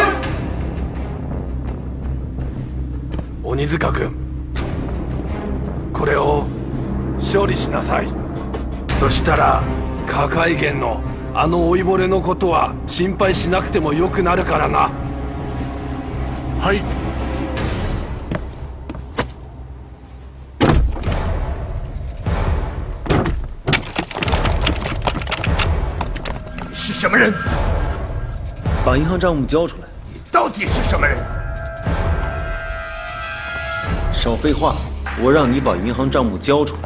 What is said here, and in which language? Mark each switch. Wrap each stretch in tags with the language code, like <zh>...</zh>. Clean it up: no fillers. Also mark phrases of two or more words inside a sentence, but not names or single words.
<ja>鬼塚君、これを処理しなさい。そしたら加海源のあの老いぼれのことは心配しなくてもよくなるからな。はい。</ja> <zh>是什么人？把银行账目交出来！你到底是什么人？少废话，我让你把银行账目交出来。</zh>